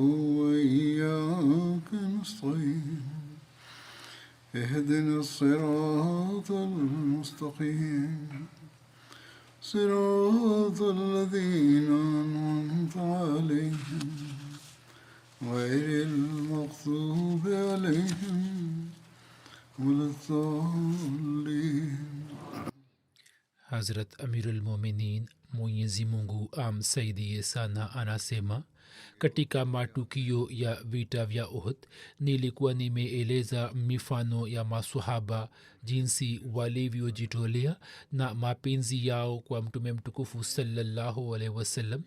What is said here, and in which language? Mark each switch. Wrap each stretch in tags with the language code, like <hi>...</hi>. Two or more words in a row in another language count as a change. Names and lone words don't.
<ar>وإياك نستعين اهدنا الصراط المستقيم صراط الذين أنعمت عليهم غير المغضوب عليهم ولا الضالين.</ar> <sw>Hazrat Amirul Mominin Mwenyezi Mungu amsaidie sana anasema, katika matukio ya vita vya Uhud nilikuwa nimeeleza mifano ya maswahaba jinsi walivyojitolea na mapenzi yao kwa mtume mtukufu</sw> <ar>صلى الله عليه وسلم.</ar>